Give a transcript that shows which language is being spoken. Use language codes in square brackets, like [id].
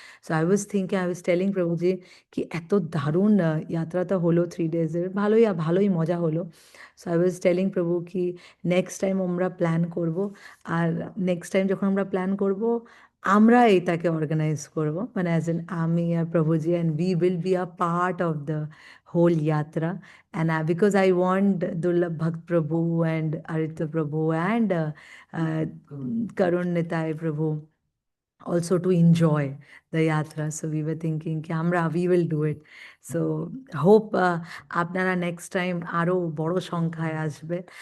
[en] so I was telling [bn] প্রভুজি কি এত দারুণ যাত্রাটা হলো 3 ডেজের, ভালোই মজা হলো। [en] so I was telling [bn] প্রভু কি নেক্সট টাইম আমরা প্ল্যান করব, আর নেক্সট টাইম যখন আমরা প্ল্যান করব আমরা এটাকে অর্গানাইজ করব, মানে অ্যাজ এন আমি আর প্রভুজি, [en] and we will be a part of the whole [bn] যাত্রা। [en] And because I want Durlabh Bhakt Prabhu and Aritya Prabhu and uh, Karun Nitai Prabhu also to enjoy the yatra. So we were thinking ki [bn] আমরা [en] we will do it. So hope [bn] আপনারা [en] next time [bn] আরো বড় সংখ্যায় আসবে।